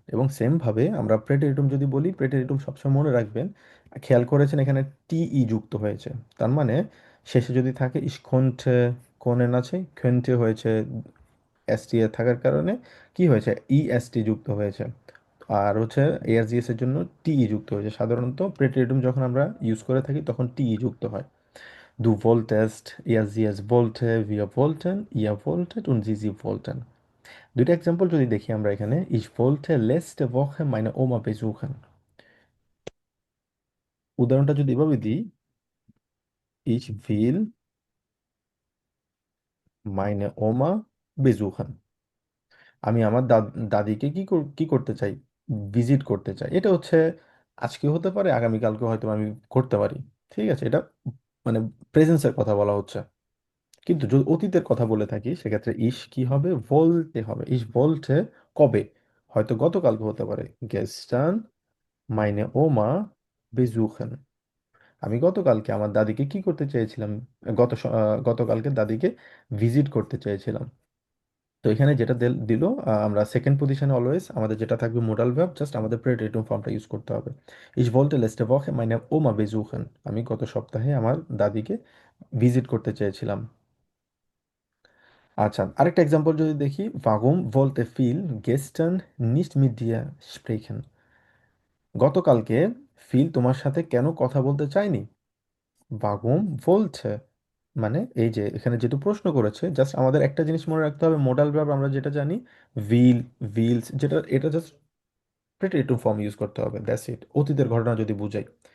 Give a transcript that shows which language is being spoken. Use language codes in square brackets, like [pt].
[bn] এবং সেম ভাবে আমরা প্রেটেরিটুম যদি বলি, প্রেটেরিটুম সবসময় মনে রাখবেন, খেয়াল করেছেন এখানে টি ই যুক্ত হয়েছে, তার মানে শেষে যদি থাকে ইশখন্ঠে, কোনেন আছে, খন্ঠে হয়েছে, এস টি এ থাকার কারণে কি হয়েছে, ই এস টি যুক্ত হয়েছে। আর হচ্ছে এআরজিএস এর জন্য টিই যুক্ত হয়েছে। সাধারণত প্রেটেরিটুম যখন আমরা ইউজ করে থাকি তখন টিই যুক্ত হয়। [de] Du wolltest, er wollte, wir wollten, ihr wolltet und sie wollten। [bn] দুইটা এক্সাম্পল যদি দেখি আমরা এখানে, [de] ich wollte letzte Woche meine Oma besuchen। [bn] উদাহরণটা যদি এভাবে দিই, [de] ich will meine Oma besuchen, [bn] আমি আমার দাদিকে কি করতে চাই, ভিজিট করতে চাই। এটা হচ্ছে আজকে হতে পারে, আগামীকালকে হয়তো আমি করতে পারি, ঠিক আছে? এটা মানে প্রেজেন্সের কথা বলা হচ্ছে। কিন্তু যদি অতীতের কথা বলে থাকি সেক্ষেত্রে ইস কি হবে, বলতে হবে। ইস বলতে কবে, হয়তো গতকালকে হতে পারে, গেস্টান মাইনে ওমা বেজুখেন, আমি গতকালকে আমার দাদিকে কি করতে চেয়েছিলাম, গতকালকে দাদিকে ভিজিট করতে চেয়েছিলাম। তো এখানে যেটা দিল, আমরা সেকেন্ড পজিশনে অলওয়েজ আমাদের যেটা থাকবে মোডাল ভার্ব, জাস্ট আমাদের প্রেডিকেটিভ ফর্মটা ইউজ করতে হবে। ইস বলতে লেস্টে ওয়াকে মাইনে ওমা বেজুখেন, আমি গত সপ্তাহে আমার দাদিকে ভিজিট করতে চেয়েছিলাম। আচ্ছা, আরেকটা এক্সাম্পল যদি দেখি, [de] warum wollte Phil gestern nicht mit dir sprechen? [bn] গতকালকে ফিল তোমার সাথে কেন কথা বলতে চায়নি? warum wollte, মানে এই যে এখানে যেহেতু প্রশ্ন করেছে, জাস্ট আমাদের একটা জিনিস মনে রাখতে হবে, মোডাল ভার্ব আমরা যেটা জানি, উইল, উইলস, যেটা এটা জাস্ট প্রেটিটিভ ফর্ম ইউজ করতে হবে, দ্যাটস ইট, অতীতের ঘটনা যদি বুঝাই।